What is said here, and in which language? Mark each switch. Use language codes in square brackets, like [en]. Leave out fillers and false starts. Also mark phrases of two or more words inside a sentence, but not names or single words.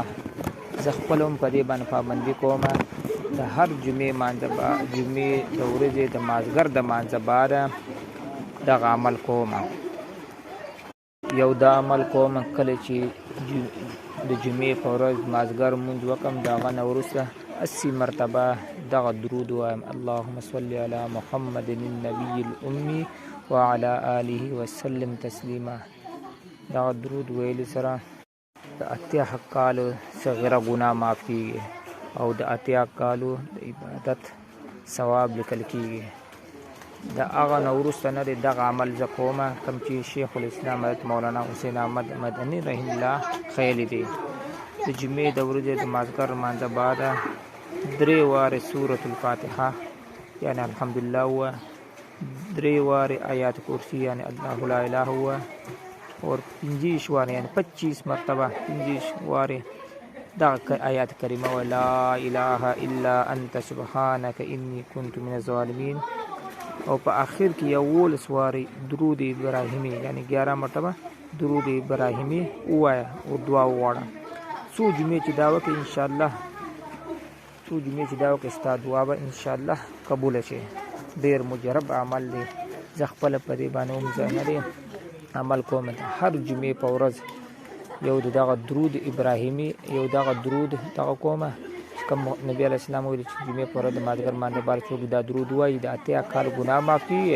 [ps] زه خپله هم په دې باندې پابندي کوم د هر جمعې د ورځې د مازدیګر د مانځه بعد دغه عمل کوم. یو دا عمل کوم کله چې د جمعې په ورځ مازدیګر لمونځ وکړم د هغه نه وروسته 80 مرتبه دغه درود وایم [ar] اللهم صل علی محمد النبی الامی وعلى آله وسلم تسلیما. [ps] دغه درود ویلو سره د 80 کالو صغیره ګناه معاف کیږي او د 80 کالو د عبادت ثواب لیکل کیږي. د هغه نه وروسته نه دی دغه عمل زه کوم کوم چې شیخ الاسلام حضرت مولانا حسین احمد مدني رحمه الله خیلی دی. د جمعې د ورځې د مازدیګر لمانځه بعد 3 وارې سورة الفاتحه یعنی الحمدلله هو 3 وارې آیات کرسی یعنی [ar] الله لا اله هو [ps] اور 25 وارې یعنی 25 مرتبه 25 وارې دغه آیات کریمه [ar] و لا اله الا انت سبحانك انی كنت من الظالمین. [ps] او په آخر کې 11 وارې درود ابراهیمی یعنی 11 مرتبه درود ابراهیمی ووایه او دعا وغواړه. څو جمعې چې دا وکړې انشاءالله ستا دعا به انشاءالله قبوله شي. ډېر مجرب عمل دی. زه خپله په دې باندې هم زه نه دی عمل کوم. هر جمعې په ورځ یو دغه درود ابراهیمی یو دغه درود دغه کومه کوم نبی [ar] علیه السلام [ps] ویلي چې جمعې په ورځ د مازدیګر لمانځه بعد څوک دا درود وایي د 80 کالو ګناه معاف کېږي.